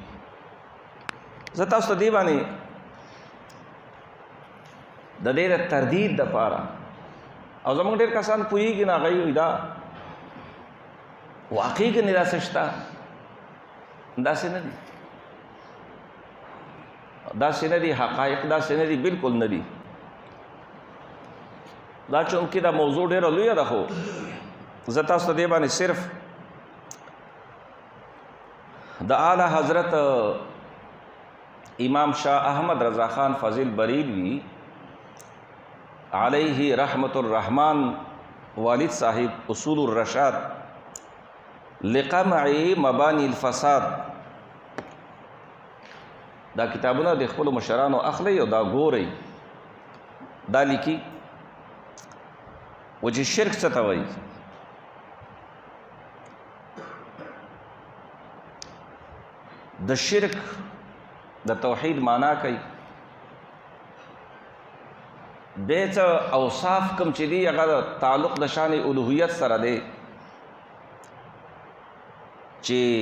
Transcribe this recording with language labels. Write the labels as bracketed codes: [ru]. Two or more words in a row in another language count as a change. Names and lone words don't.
[ps] زه تاسو ته دې باندې د دې د تردید دپاره او زموږ ډېر کسان پوهېږي نه هغوی وایي دا واقعي کې نه داسې شته، داسې نه دي، داسې نه دي، حقایق داسې نه دي، بالکل نه دي. دا چونکې دا موضوع ډېره لویه ده، خو زه تاسو ته دې باندې صرف د اعلی حضرت امام شاه احمد رضا خان فضل بریلوی [ar] علیہ رحمت الرحمن [ps] والد صاحب اصول الرشاد لقمع مبانی الفساد دا کتابونه د خپلو مشرانو اخلي او دا ګورئ، دا لیکي و چې شرک څه ته وایي. د شرک د توحید معنا کوي، بیا څه اوصاف کوم چې دي هغه تعلق د شان الوهیت سره دی چې